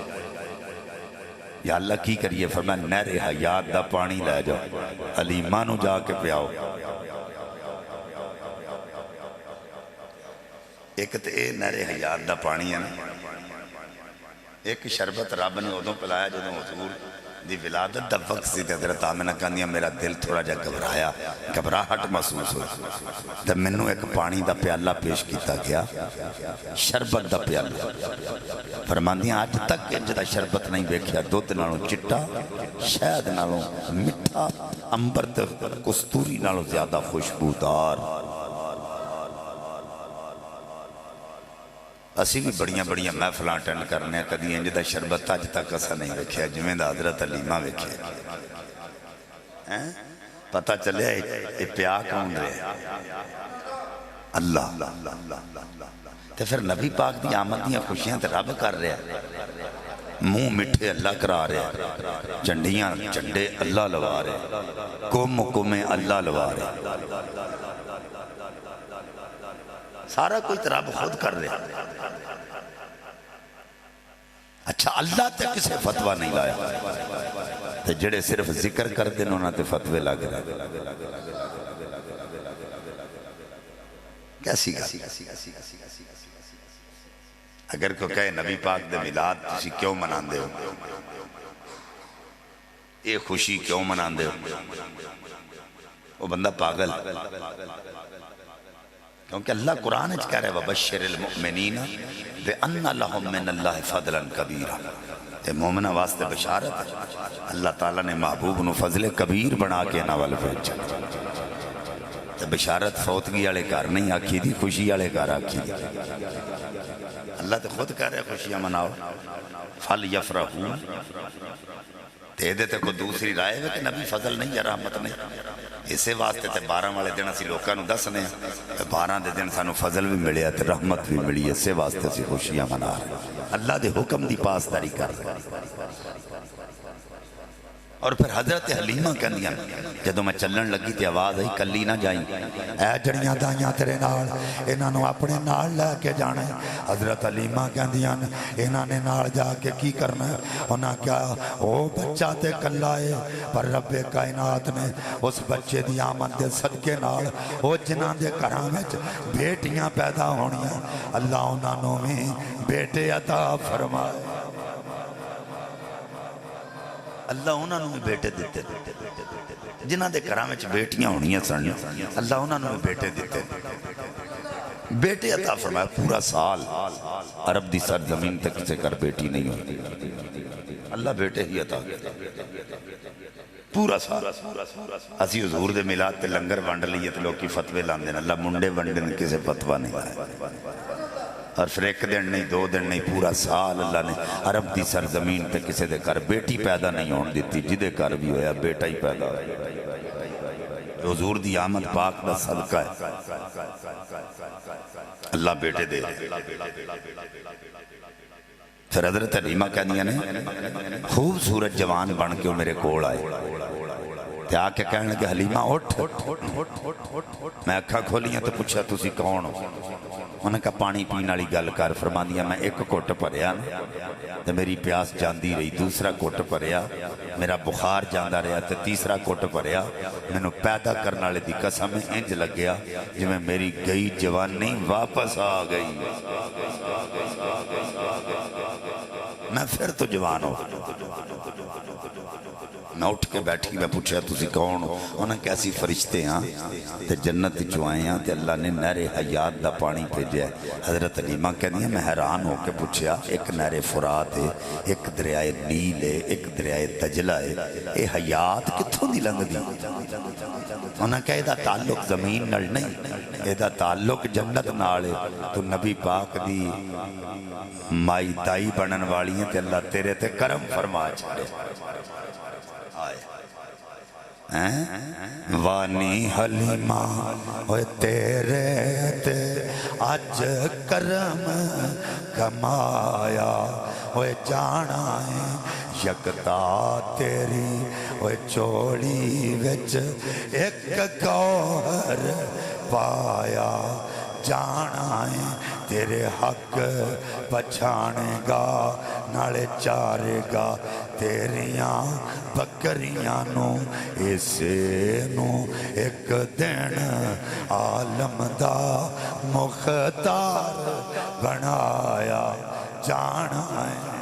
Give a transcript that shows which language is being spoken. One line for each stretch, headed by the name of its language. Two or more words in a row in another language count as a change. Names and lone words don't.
Punjabi: یا اللہ کی کریے؟ فرمایا نہر حیات دا پانی لے جاؤ، حلیمہ نو جا کے پیاؤ۔ ایک تے اے نہر حیات دا پانی ہے نا، ایک شربت رب نے ادوں پلایا جدوں حضور دی ولادت دا وقت سی تے حضرت آمنہ کہندیاں میرا دل تھوڑا جا گھبرایا، گھبراہٹ محسوس ہوئی تے مینوں ایک پانی دا پیالہ پیش کیتا گیا، شربت دا پیالہ، فرماندیاں آج تک انج دا شربت نہیں ویکھیا، دودھ نالوں چٹا، شہد نالوں مٹھا، امبر تے کستوری نالوں زیادہ خوشبودار۔ اسی بھی بڑیاں بڑیاں محفلاں اٹینڈ کرنے ہیں، کدی انج دا شربت اج تک اسا نہیں ویکھیا جویں دا حضرت حلیمہ ویکھیا۔ پتہ چلے اے پیا کون رہے؟ اللہ۔ تے پھر نبی پاک دی آمد دیاں خوشیاں تے رب کر رہے ہیں، منہ مٹھے اللہ کرا رہے ہیں، چنڈیاں چنڈے اللہ لوا رہے ہیں، کم کمیں اللہ لوا رہے ہیں، سارا کوئی رب خود کر رہے ہیں۔ اچھا اللہ تے کسے فتوہ نہیں لایا تے جڑے صرف ذکر کر دیں انہاں تے فتوے لگ رہے کیسی گا اگر کوئی کہے نبی پاک دے میلاد تسی کیوں منان دے ہو یہ خوشی کیوں منان دے ہو وہ بندہ پاگل کیونکہ اللہ قرآن اچھ کہہ رہے
Arabic: وَبَشِّرِ الْمُؤْمِنِينَ بِأَنَّ لَهُم مِّنَ اللَّهِ فَضْلًا كَبِيرًا
Punjabi: یہ مومنہ واسطے بشارت ہے اللہ تعالیٰ نے محبوب نو فضل کبیر بنا کے ناول بھیجا تو بشارت فوتگی والے کار نہیں آکھی دی خوشی والے کار آکھی دی اللہ تو خود کہہ رہے خوشیاں مناؤ فَلْيَفْرَحُوا تے دے تے کوئی دوسری رائے ہے کہ نبی فضل نہیں یا رحمت نہیں اسے واسطے تے 12 والے دن اسی لوکاں نو دسنے ہیں 12 دے دن سانو فضل بھی ملیا تے رحمت بھی ملی اسے واسطے اسی خوشیاں منا رہے اللہ دے حکم دی پاسداری کر رہے اور پھر حضرت حلیمہ کہندیاں جدوں میں چلن لگی تے آواز آئی کلی نہ جائیں اے جڑیاں دائیاں تیرے نال انہاں نو اپنے نال لے کے جانا ہے حضرت حلیمہ کہندیاں انہاں نے نال جا کے کی کرنا ہے انہاں کیا او بچہ تے کلا ہے پر رب کائنات نے اس بچے دی آمد دے صدقے نال او جنہاں دے گھراں وچ بیٹیاں پیدا ہونیاں اللہ انہاں نو بھی بیٹے عطا فرمائے اللہ انہاں نو بیٹے دیتے جنہاں دے گھراں وچ بیٹیاں ہونیاں سن اللہ انہاں نو بیٹے دیتے بیٹے عطا فرمایا پورا سال عرب دی سرزمین تک کسے کر بیٹی نہیں ہوتی اللہ بیٹے ہی عطا کرتا پورا سال اسی حضور دے میلاد تے لنگر ونڈ لیے تے لوگ کی فتوے لاندے اللہ منڈے ونڈے کسے فتوہ نہیں لائے اور پھر ایک دن نہیں 2 دن نہیں پورا سال اللہ نے عرب دی سرزمین تے کسے دے کر بیٹی پیدا نہیں ہون دیتی جدے کر بھی ہویا بیٹا ہی پیدا ہویا حضور دی آمد پاک دا صدقہ ہے اللہ بیٹے دے پھر حضرت حلیمہ کہنیاں نے خوبصورت جوان بن کے میرے کول آئے تے آ کے کہنے کہ حلیمہ اٹھ میں اکھا کھولیاں تو پوچھا تسی کون ہو انہوں نے کہا پانی پینے والی گل کر فرما دیا میں ایک گھٹ بھریا تو میری پیاس جاندی رہی دوسرا گھٹ بھریا میرا بخار جاندا رہا تے تیسرا گھٹ بھریا مینوں پیدا کرنے والے دی قسم انج لگیا جی میں میری گئی جوانی واپس آ گئی میں پھر تو جوان ہو میں اٹھ کے بیٹھی میں پوچھا تسی کون ہو انہیں کیسی فرشتے ہیں تے جنت جو آئے ہیں تے اللہ نے نہر حیات دا پانی بھیجا ہے حضرت حلیمہ کہنی ہے میں حیران ہو کے پوچھا ایک نہر فرات ہے ایک دریائے نیل ہے ایک دریائے دجلہ ہے اے حیات کتھوں دی لنگ دی انہیں کہا یہ دا تعلق زمین نال نہیں یہ دا تعلق جنت نال ہے تو نبی پاک دی مائی دائی بنن والی ہیں تے اللہ تیرے تے کرم فرما چھڑے وانی حلیمہ ہوئے تیرے تے آج کرم کمایا ہوئے جانا ہے یکتا تیری ہوئے چوڑی وچ ایک گوہر پایا جانا ہے تیرے حق پچھانے گا نالے چارے گا تیریاں بکریاں نو اسے نو ایک دن عالم دا مختار بنایا جانا ہے